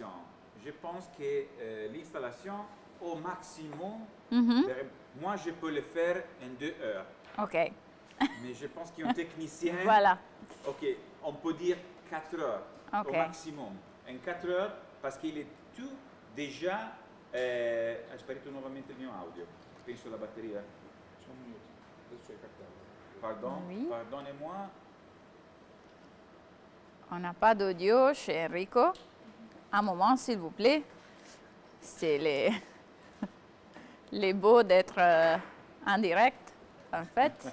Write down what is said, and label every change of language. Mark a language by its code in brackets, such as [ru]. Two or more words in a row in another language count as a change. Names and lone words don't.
[fr] Je pense que l'installation, au maximum, moi, je peux le faire en 2 heures. OK. Mais je pense qu'un technicien... Voilà. OK, on peut dire 4 heures au maximum. En 4 heures, parce qu'il est tout déjà... [it] ha sparito nuovamente il mio audio. Penso la batteria. [fr] Pardon, pardonnez-moi. On n'a pas d'audio chez Enrico. Un moment, s'il vous plaît. C'est les beaux d'être en direct, en fait.